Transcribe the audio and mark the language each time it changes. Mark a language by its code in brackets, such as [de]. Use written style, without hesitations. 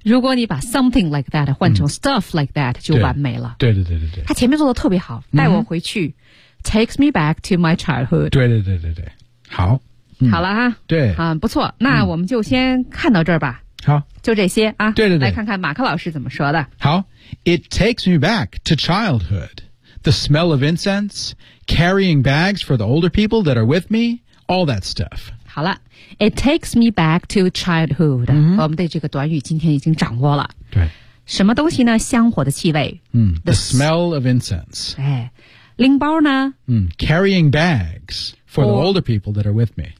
[zh] 如果你把 [en] something like that [zh] 换成 [en] stuff like that、 [zh] 嗯、就完美了对对对对对他前面做的特别好带我回去、嗯、 [en] takes me back to my childhood [zh] 对对对对对好、嗯、好了哈对、嗯、不错那我们就先看到这儿吧好就这些啊对对对来看看马克老师怎么说的 [en] 好 It takes me back to childhood The smell of incense Carrying bags for the older people that are with me All that stuff [zh] 好了 [en] It takes me back to childhood、嗯、 [zh] 我们对这个短语今天已经掌握了对什么东西呢香火的气味、 [en] 嗯、The smell of incense [zh] 哎拎包呢、 [en] 嗯、Carrying bags for the older people that are with me